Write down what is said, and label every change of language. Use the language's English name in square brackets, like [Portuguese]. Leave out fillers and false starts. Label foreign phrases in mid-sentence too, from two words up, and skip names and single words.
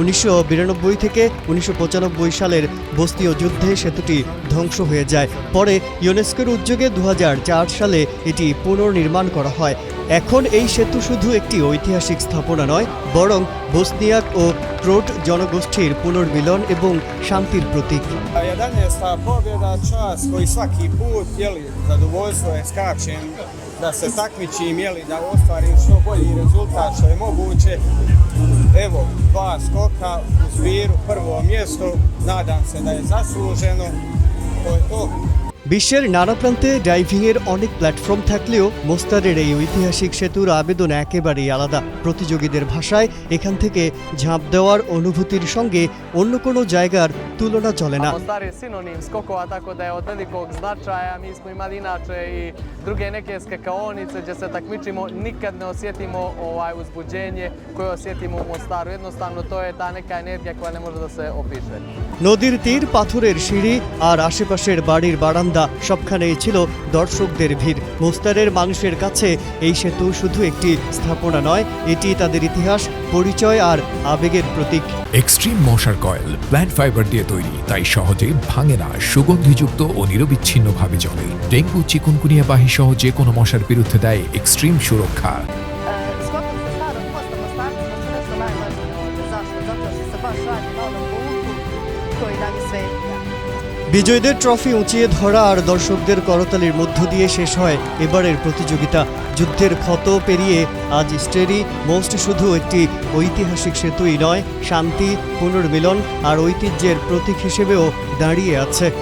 [Bangla] 1992 থেকে 1995 সালের বসনীয় যুদ্ধে সেতুটি ধ্বংস হয়ে যায়। পরে ইউনেস্কোর উদ্যোগে 2004 সালে এটি পুনর্নির্মাণ করা হয়। এখন এই সেতু শুধু একটি ঐতিহাসিক স্থাপনা নয়, বরং বসনিয়াক ও ক্রোট জনগোষ্ঠীর পুনর্মিলন এবং শান্তির প্রতীক। 11. [Bosnian] pobjeda, čas koji svaki put, zadovoljstvo je skačem da se takmičim, da ostvarim što bolji rezultat što je moguće. Evo, 2 skoka u Zviru, prvo mjesto, nadam se da je zasluženo. To je to. [Bangla] বিশ্বের নানা প্রান্তে ডাইভিংয়ের অনেক প্ল্যাটফর্ম থাকলেও মোস্তারের এই ঐতিহাসিক সেতুর আবেদন একেবারেই আলাদা। প্রতিযোগীদের ভাষায় এখান থেকে ঝাঁপ দেওয়ার অনুভূতির সঙ্গে অন্য কোনো জায়গার তুলনা চলে না। [Bosnian] Mostar je sinonim skokova, tako da je od velikog značaja. Mi smo imali inače i druge neke skakaonice gdje se takmičimo, nikad ne osjetimo uzbuđenje koje osjetimo u Mostaru. Jednostavno to je ta neka energija koja ne može da se opiše. [Bangla] নদীর তীর, পাথরের সিঁড়ি আর আশেপাশের বাড়ির বারান্দা সবখানেই ছিল দর্শকদের ভিড়। মোস্তারের মানুষের কাছে এই সেতু শুধু একটি স্থাপনা নয়, এটি তাদের ইতিহাস, পরিচয় আর আবেগের প্রতীক। এক্সট্রিম মশার কয়েল প্ল্যান্ট ফাইবার দিয়ে তৈরি, তাই সহজে ভাঙে না, সুগন্ধিযুক্ত ও নিরবিচ্ছিন্নভাবে জ্বলে। ডেঙ্গু, চিকুনগুনিয়া বাহি সহ যে কোনো মশার বিরুদ্ধে দেয় এক্সট্রিম সুরক্ষা। [Bosnian] Skokom sa starog mosta Mostarci su nešto najvažnije ovdje. Zašto? Zato što se baš radi na onom putu koji nam je svetinja. [Bangla] বিজয়ীদের ট্রফি উঁচিয়ে ধরা আর দর্শকদের করতালির মধ্য দিয়ে শেষ হয় এবারের প্রতিযোগিতা। যুদ্ধের ক্ষত পেরিয়ে আজ স্টারি মোস্ট শুধু একটি ঐতিহাসিক সেতুই নয়, শান্তি, পুনর্মিলন আর ঐতিহ্যের প্রতীক হিসেবেও দাঁড়িয়ে আছে।